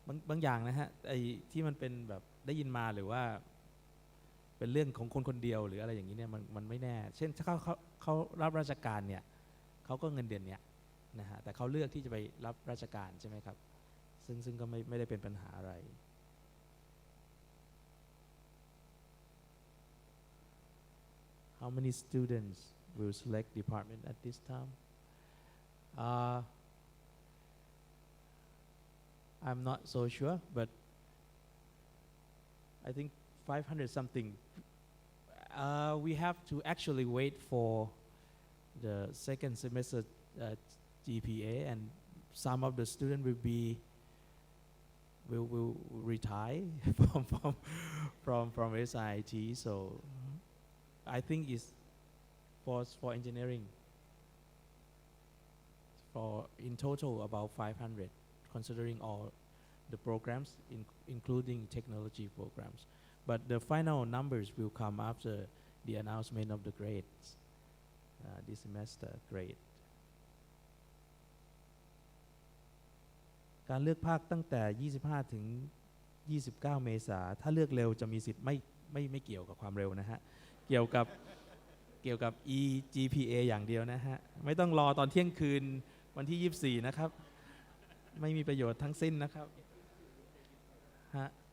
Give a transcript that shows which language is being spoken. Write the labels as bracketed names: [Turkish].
[Thai] บางอย่างนะฮะไอ้ที่มันเป็นแบบได้ยินมาหรือว่าเป็นเรื่องของคนคนเดียวหรืออะไรอย่างนี้เนี่ยมันไม่แน่เช่นถ้าเขารับราชการเนี่ยเขาก็เงินเดือนเนี้ยนะฮะแต่เขาเลือกที่จะไปรับราชการใช่ไหมครับซึ่งก็ไม่ได้เป็นปัญหาอะไร [English] How many students will select department at this time? I'm not so sure, but I think 500 something. We have to actually wait for the second semester GPA, and some of the students will retire from SIIT. So I think it's for engineering. For in total about 500. Considering all the programs, including technology programs. But the final numbers will come after the announcement of the grades, this semester grade. [Thai] การเลือกภาคตั้งแต่ 25 ถึง 29 เมษายนถ้าเลือกเร็วจะมีสิทธิ์ไม่เกี่ยวกับความเร็วนะฮะเกี่ยวกับ GPA อย่างเดียวนะฮะไม่ต้องรอตอนเที่ยงคืนวันที่ 24 นะครับไม่มีประโยชน์ทั้งสิ้นนะครับฮะ